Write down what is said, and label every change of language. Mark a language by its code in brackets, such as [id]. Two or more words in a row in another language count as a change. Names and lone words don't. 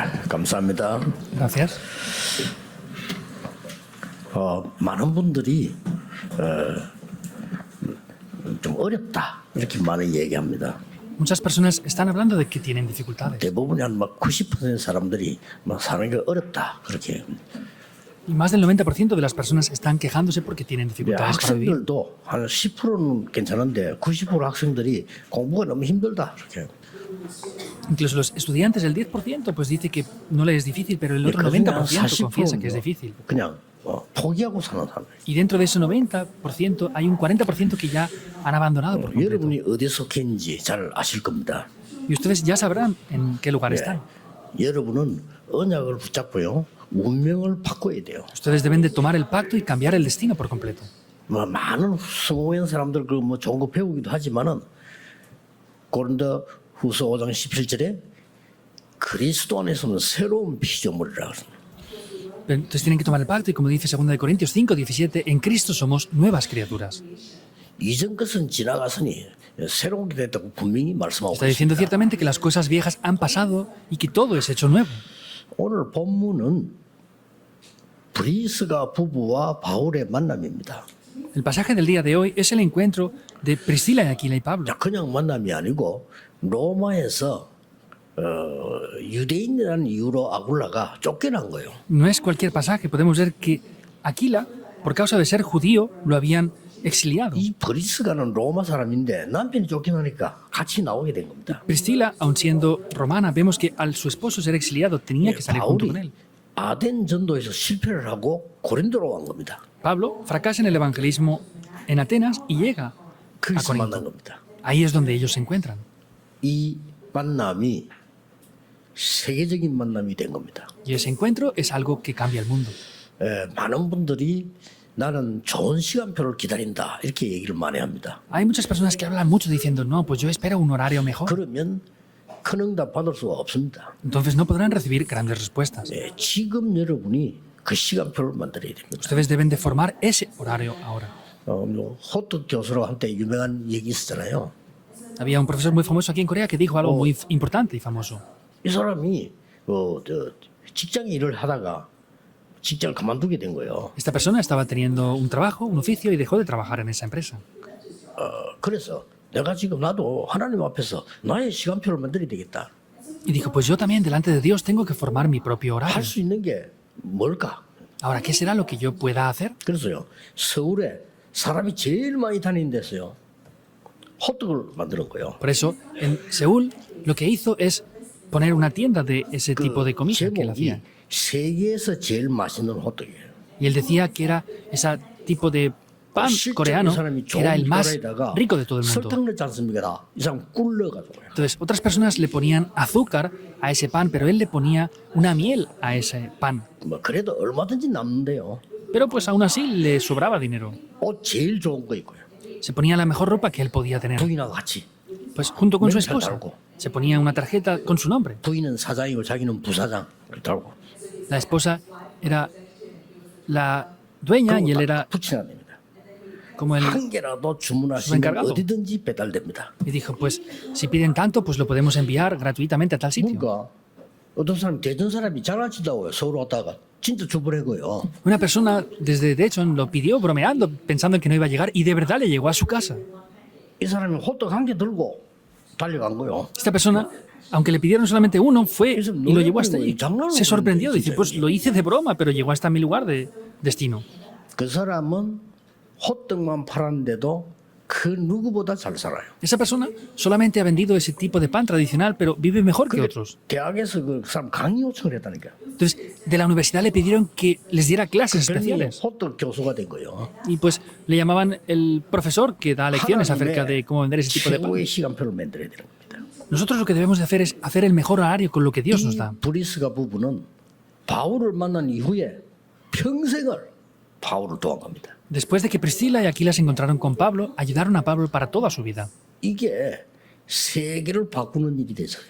[ko] 감사합니다. [es] Gracias. [ko] 많은 분들이 좀 어렵다 이렇게 많이 얘기합니다. [es] Muchas personas están hablando de que tienen dificultades. [ko] 대부분이 한 막 90% 사람들이 막 사는 게 어렵다 그렇게. [es] Y más del 90% de las personas están quejándose porque tienen [ko] 네, [es] dificultades para vivir. [ko] 학생들도 한 10%는 괜찮은데 90% 학생들이 공부가 너무 힘들다 이렇게. [es] Incluso los estudiantes, el 10% pues dice que no le es difícil, pero el otro 90% confiesa que es difícil. [ko] 그냥 포기하고 사는 사람. [es] Y dentro de ese 90% hay un 40% que ya han abandonado por completo. [ko] 여러분이 어디에 속했는지 잘 아실 겁니다. [es] Y ustedes ya sabrán en qué lugar están. [ko] 여러분은 언약을 붙잡고요. 운명을 바꿔야 돼요. [es] Ustedes deben de tomar el pacto y cambiar el destino por completo. [ko] 많은 성공한 사람들 좋은 거 배우기도 하지만은 고린도 후서 5장 17절에 그리스도 안에서는 새로운 피조물이라 그럽니다. [es] Entonces tienen que tomar el pacto y como dice 2 de Corintios 5:17, en Cristo somos nuevas criaturas. [ko] 이전 것은 지나갔으니 새로운 게 됐다고 분명히 말씀하고 [es] Está diciendo [ko] 있습니다. [es] ciertamente que las cosas viejas han pasado y que todo es hecho nuevo. [ko] 오늘 본문은 브리스가 부부와 바울의 만남입니다. [es] El pasaje del día de hoy es el encuentro de Priscila, Aquila y Pablo. [ko] 자, 그냥 만남이 아니고 로마에서 유대인이라는 이유로 아굴라가 쫓겨난 거예요. [es] No es cualquier pasaje, podemos ver que Aquila, por causa de ser judío, lo habían exiliado. [ko] 이 브리스가는 로마 사람인데 남편이 쫓겨나니까 같이 나오게 된 겁니다. [es] Priscila, aun siendo romana, vemos que al su esposo ser exiliado tenía que salir junto con [ko] 바울이 [es] él. [ko] 아덴 전도에서 실패를 하고 고린도로 온 겁니다. [es] Pablo fracasa en el evangelismo en Atenas y llega a [ko] 거기서 만난 [es] Corinto. [ko] 겁니다. [es] Ahí es donde ellos se encuentran. [ko] 이 만남이 세계적인 만남이 된 겁니다. [es] Y ese encuentro es algo que cambia el mundo. [ko] 많은 분들이 나는 좋은 시간표를 기다린다 이렇게 얘기를 많이 합니다. [es] Hay muchas personas que hablan mucho diciendo, no, pues yo espero un horario mejor. [ko] 그러면 큰 응답 받을 수가 없습니다. [es] Entonces no podrán recibir grandes respuestas. [ko] 지금 여러분이 그 시간표를 만들어야 됩니다. [es] Ustedes deben de formar ese horario ahora. [ko] 호트 교수라고 한때 유명한 얘기 있었잖아요. [es] Había un profesor muy famoso aquí en Corea que dijo algo muy importante y famoso. [ko] 이 사람이 직장 일을 하다가 직장을 그만두게 된 거예요. [es] Esta persona estaba teniendo un trabajo, un oficio y dejó de trabajar en esa empresa. [ko] 그래서 내가 지금 나도 하나님 앞에서 나의 시간표를 만들어야 되겠다. [es] Y dijo, pues yo también delante de Dios tengo que formar mi propio horario. [ko] 할 수 있는 게 뭘까? [es] Ahora, ¿qué será lo que yo pueda hacer? [ko] 그래서요. 서울에 사람이 제일 많이 다니는 데서요. 호떡을 만드는 거예요. [es] Por eso, en Seúl, lo que hizo es poner una tienda de ese tipo de comida que él [ko] 제목이 [es] hacía. [ko] 세계에서 제일 맛있는 호떡이에요. [es] Y él decía que era ese tipo de pan [ko] 실제 [es] coreano [ko] 이 사람이 [es] que era el [ko] 좋은 [es] más [ko] 밀가루에다가 [es] rico de todo el mundo. [ko] 설탕 넣지 않습니까? 다. 이 사람 꿀 넣어가지고요. [es] Entonces, otras personas le ponían azúcar a ese pan, pero él le ponía una miel a ese pan. [ko] 뭐 그래도 얼마든지 남는데요. [es] Pero pues aún así le sobraba dinero. [ko] 옷 제일 좋은 거 입고요. [es] Se ponía la mejor ropa que él podía tener. [ko] 부인하고 같이. [es] Pues junto con su [en] Mental [es] esposa. [ko] 달고. [es] Se ponía una tarjeta con su nombre. [ko] 부인은 사장이고 자기는 부사장. 달고. [es] La esposa era la dueña y él era [ko] 붙여야 됩니다. [es] como el... [ko] 한 개라도 주문하시면 [es] Superencargado. [ko] 어디든지 배달됩니다. [es] Y dijo, pues si piden tanto, pues lo podemos enviar gratuitamente a tal sitio. [ko] 뭔가 어떤 사람 대전 사람이 장난치다고요. 서울 왔다가 진짜 주문한 거예요. [es] Una persona desde Dechon lo pidió bromeando, pensando que no iba a llegar, y de verdad le llegó a su casa. [ko] 이 사람이 호떡 한 개 들고 달려간 거예요. [es] Esta persona, aunque le pidieron solamente uno, fue y lo llevó hasta allí. Se sorprendió, dice, pues lo hice de broma, pero llegó hasta mi lugar de destino. [ko] 그 사람은 호떡만 팔았는데도 그 누구보다 잘 살아요. [es] Esa persona solamente ha vendido ese tipo de pan tradicional, pero vive mejor que otros. [ko] 대학에서 그 사람 강의 요청을 했다니까. [es] Entonces, de la universidad le pidieron que les diera clases [ko] 별명이 [es] especiales. [ko] 호떡 교수가 된 거예요. [es] Y pues le llamaban el profesor que da lecciones acerca de cómo vender ese tipo de pan. [ko] 최고의 시간표를 만들어야 되는 겁니다. [es] Nosotros lo que debemos de hacer es hacer el mejor horario con lo que Dios nos [ko] 이 [es] da. [ko] 브리스가 부부는 바울을 만난 이후에 평생을 바울을 도한 겁니다. [es] Después de que Priscila y Aquila se encontraron con Pablo, ayudaron a Pablo para toda su vida. [ko] 이게 세계를 바꾸는 일이 됐어요.